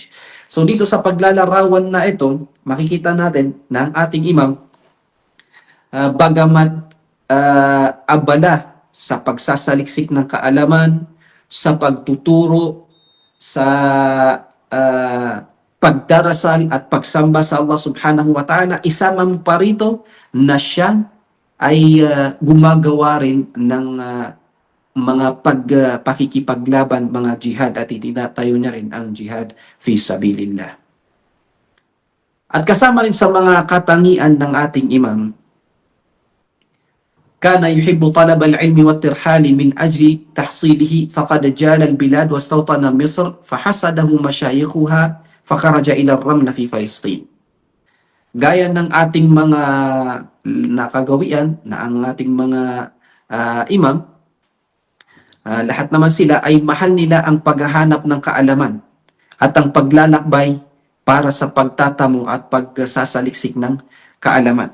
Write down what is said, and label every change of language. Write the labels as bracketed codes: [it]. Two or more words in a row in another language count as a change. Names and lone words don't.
[tl] So dito sa paglalarawan na ito, makikita natin na ang ating imam, bagamat abala sa pagsasaliksik ng kaalaman, sa pagtuturo, sa pagdarasal at pagsamba sa Allah [ar] سبحانه وتعالى, [tl] isama mo pa rito na siya ay gumagawa rin ng mga pakikipaglaban, mga jihad, at itinatayo niya rin ang [ar] جهاد في سبيل الله. [tl] At kasama rin sa mga katangian ng ating imam, [ar] كان يحب طلب العلم والترحال من أجل تحصيله فقد جال البلاد واستوطن مصر فحسده مشايخها فخرج إلى الرملة في فلسطين. [tl] Gaya ng ating mga nakagawian na ang ating mga imam, lahat naman sila ay mahal nila ang paghahanap ng kaalaman at ang paglalakbay para sa pagtatamo at pagsasaliksik ng kaalaman.